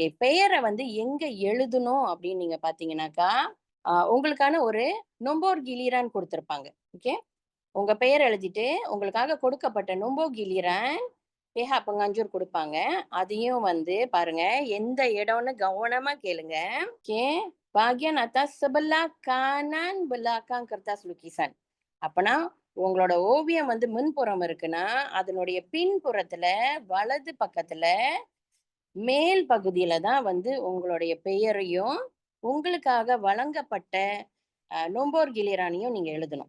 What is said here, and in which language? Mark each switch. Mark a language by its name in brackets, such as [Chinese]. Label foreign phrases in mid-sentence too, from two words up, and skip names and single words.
[Tamil] பெயர வந்து எங்க எழுதணும் அப்படின்னு நீங்க பார்த்தீங்கன்னாக்கா, உங்களுக்கான ஒரு [Malay] nombor giliran [Tamil] குடுத்திருப்பாங்க. ஓகே. உங்க பெயர் எழுதிட்டு, உங்களுக்காக கொடுக்கப்பட்ட [Malay] nombor giliran, பேஹா பங்காஞ்சூர் [Tamil] குடுப்பாங்க. அதையும் வந்து பாருங்க, எந்த இடம்னு கவனமா கேளுங்க. ஓகே. [Malay] bagian atas sebelah kanan belakang kertas lukisan. [Tamil] அப்பனா, உங்களோட ஓவியம் வந்து முன்புறம் இருக்குன்னா, அதனுடைய பின்புறத்துல, வலது பக்கத்துல, மேல் பகுதியில தான் வந்து உங்களுடைய பெயரையும், உங்களுக்காக வழங்கப்பட்ட [Malay] nombor giliran [Tamil] நீங்க எழுதணும்.